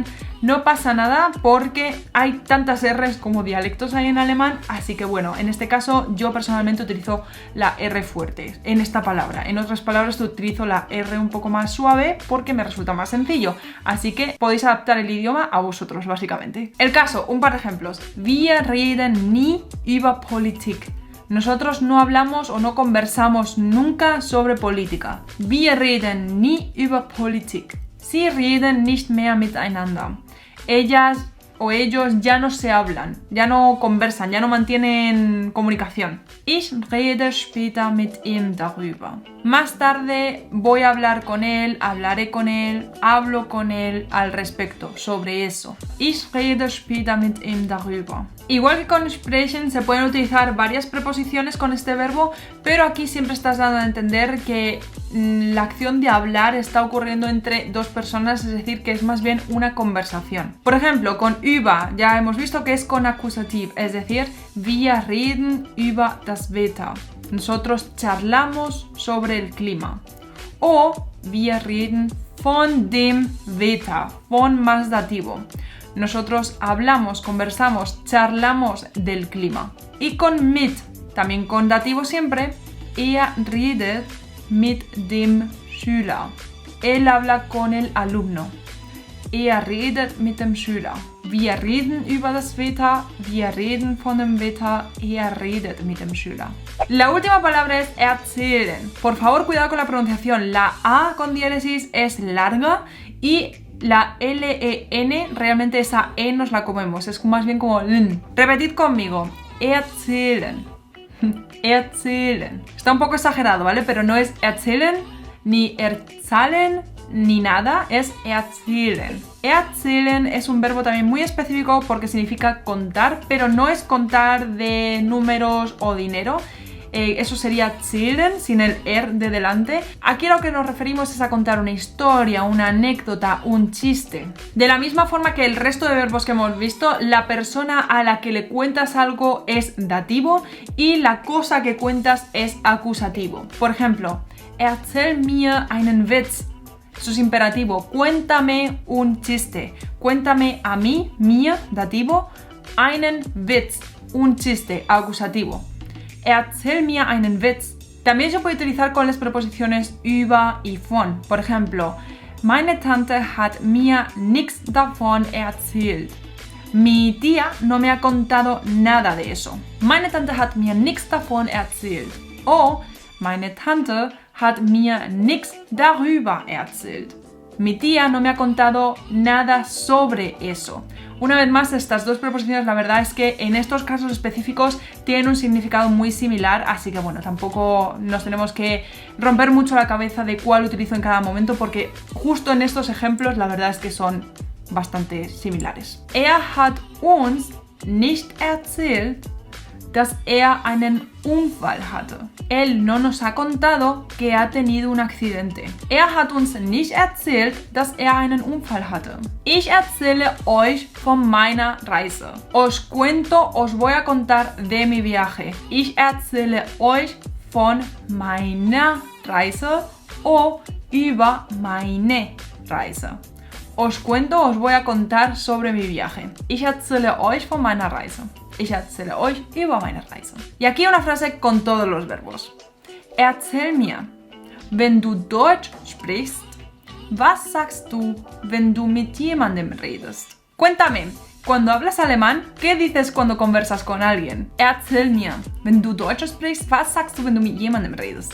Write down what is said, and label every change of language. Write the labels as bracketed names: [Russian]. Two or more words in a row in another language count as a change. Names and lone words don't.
[Spanish] No pasa nada porque hay tantas R's como dialectos hay en alemán, así que bueno, en este caso yo personalmente utilizo la R fuerte en esta palabra. En otras palabras utilizo la R un poco más suave porque me resulta más sencillo, así que podéis adaptar el idioma a vosotros básicamente. El caso, un par de ejemplos. [German] Wir reden nie über Politik. [Spanish] Nosotros no hablamos o no conversamos nunca sobre política. [German] Wir reden nie über Politik. Sie reden nicht mehr miteinander. [Spanish] Ellas o ellos ya no se hablan, ya no conversan, ya no mantienen comunicación. [German] Ich rede später mit ihm darüber. [Spanish] Más tarde voy a hablar con él, hablaré con él, hablo con él al respecto, sobre eso. [German] Ich rede später mit ihm darüber. [Spanish] Igual que con sprechen se pueden utilizar varias preposiciones con este verbo, pero aquí siempre estás dando a entender que la acción de hablar está ocurriendo entre dos personas, es decir, que es más bien una conversación. Por ejemplo, con über ya hemos visto que es con acusativo, es decir, [German] wir reden über das Wetter. [Spanish] Nosotros charlamos sobre el clima. [German] O wir reden von dem Wetter, von [Spanish] más dativo. Nosotros hablamos, conversamos, charlamos del clima. Y con mit, también con dativo siempre, [German] er redet mit dem Schüler. [Spanish] Él habla con el alumno. [German] Er redet mit dem Schüler. Wir reden über das Wetter, wir reden von dem Wetter, er redet mit dem Schüler. [Spanish] La última palabra es erzählen. Por favor, cuidado con la pronunciación. La A con diéresis es larga y la L-E-N, realmente esa E nos la comemos. Es más bien como L. Repetid conmigo. [German] Erzählen. Erzählen. [Spanish] Está un poco exagerado, ¿vale? Pero no es erzählen, ni erzählen, ni nada. Es erzählen. Erzählen es un verbo también muy específico porque significa contar, pero no es contar de números o dinero. Eso sería zählen, sin el de delante. Aquí a lo que nos referimos es a contar una historia, una anécdota, un chiste. De la misma forma que el resto de verbos que hemos visto, la persona a la que le cuentas algo es dativo y la cosa que cuentas es acusativo. Por ejemplo, [German] erzähl mir einen Witz. [Spanish] Eso es imperativo. Cuéntame un chiste. Cuéntame a mí, [German] mir, dativo, einen Witz, [Spanish] un chiste, acusativo. [German] Erzähl mir einen Witz. [Spanish] También se puede utilizar con las preposiciones über y von. Por ejemplo, [German] meine Tante hat mir nichts davon erzählt. [Spanish] Mi tía no me ha contado nada de eso. [German] Meine Tante hat mir nichts davon erzählt. O meine Tante hat mir nichts darüber erzählt. [Spanish] Mi tía no me ha contado nada sobre eso. Una vez más, estas dos preposiciones, la verdad es que en estos casos específicos tienen un significado muy similar, así que bueno, tampoco nos tenemos que romper mucho la cabeza de cuál utilizo en cada momento, porque justo en estos ejemplos la verdad es que son bastante similares. [German] Er hat uns nicht erzählt, dass er einen Unfall hatte. [Spanish] Él no nos ha contado que ha tenido un accidente. [German] Er hat uns nicht erzählt, dass er einen Unfall hatte. Ich erzähle euch von meiner Reise. [Spanish] Os cuento, os voy a contar de mi viaje. [German] Ich erzähle euch von meiner Reise o über meine Reise. [Spanish] Os cuento, os voy a contar sobre mi viaje. [German] Ich erzähle euch von meiner Reise. Ich erzähle euch über meine Reise. [Spanish] Y aquí una frase con todos los verbos. [German] Erzähl mir, wenn du Deutsch sprichst, was sagst du, wenn du mit jemandem redest? [Spanish] Cuéntame, cuando hablas alemán, ¿qué dices cuando conversas con alguien? [German] Erzähl mir, wenn du Deutsch sprichst, was sagst du, wenn du mit jemandem redest?